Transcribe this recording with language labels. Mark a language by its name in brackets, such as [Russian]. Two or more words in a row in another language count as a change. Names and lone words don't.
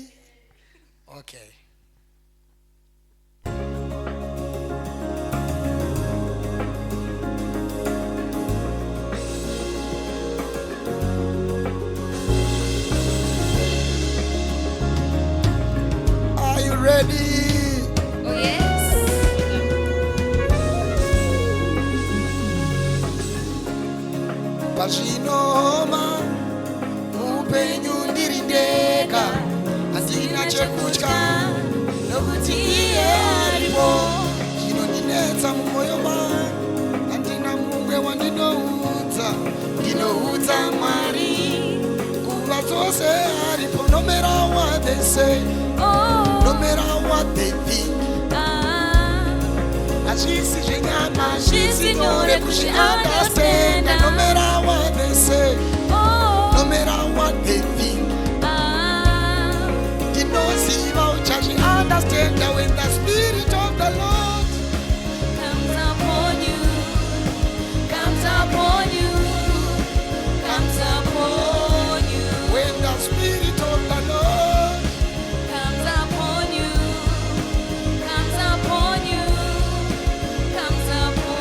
[English] Okay. Are you ready? Oh, yes. [Shona] Pazvinoma upenyu ndiri ndega, handina chekutya nokuti iye aripo. Zvinondinetsa mumwoyo mangu, handina mumwe wandinoudza. Ndinoudza Mwari nguva dzose aripo. [English] No matter what they say, no matter what they think, [Shona] hazvisi zvenyama, hazvisi nyore kuzvi-understanda. [English] No matter what they say, no matter what they think, [Shona] ndinoziva uchazvi-understanda [English] when the Spirit of the Lord Comes upon you, comes upon you, comes upon you, when the Spirit of the Lord comes upon you, comes upon you, comes upon you,